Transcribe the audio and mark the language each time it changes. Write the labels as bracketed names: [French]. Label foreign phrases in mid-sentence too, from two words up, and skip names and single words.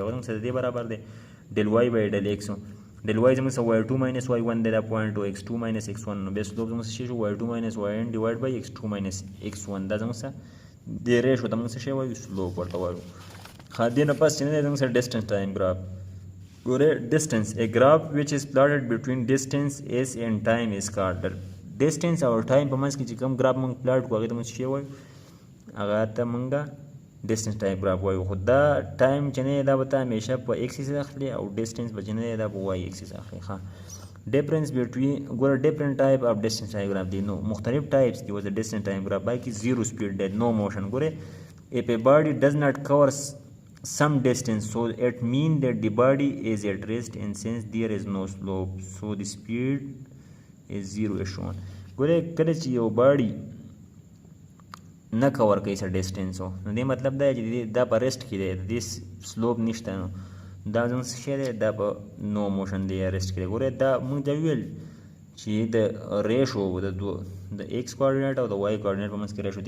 [Pashto] هغه زموږ سره د دې برابر دی [English] del y by del x. del y [Pashto] زموږ سره [English] y2 minus y1 [Pashto] دی، دا پوینټ او [English] x2 minus x1. [Pashto] نو بیا سلوپ زموږ څه شی شو؟ [English] y2 minus yn divide by x2 minus x1. [Pashto] دا زموږ سره دې ریشو ته موږ څه شی وایو؟ سلوپ ورته وایو. ښه دې نه پس چې نه دی زموږ سره [English] distance time graph. ګورئ ډسټنس a graph which is plotted between distance s and time is called. [Pashto] ډسټنس او ټایم په منځ کې چې کوم ګراف موږ پلاټ کړو هغې ته موږ څه شی وایو؟ هغه ته موږ [English] distance time graph [Pashto] وایو. خو دا ټایم چې نه دی دا به ته همیشه په ایکسیس اخلي او ډسټنس به چې نه دی دا په [English] y axis [Pashto] اخلي. ښه [English] difference between [Pashto] ګوره [English] different type of distance time graph [Pashto] دی. نو مختلف ټایپس دي اوس د [English] distance time graph. [Pashto] باقي [English] zero speed [Pashto] دی، [English] no motion. ګوره if a body does not cover some distance so it means that the body is at rest, and since there is no slope so the speed is zero is shown. [Pashto] ګوره کله چې یو باډي نه کور کوي څه ډسټنس نو دې مطلب دا چې دا په ریسټ کې دی، د دې سلوپ نشته، نو دا زموږ څه شی دی؟ دا په [English] no motion [Pashto] دی یا ریسټ کې دی. ګوره دا موږ دا ویل چې د ریشو د [English] x coordinate [Pashto] او د [English] y coordinate [Pashto] په منځ کې ریشو دی.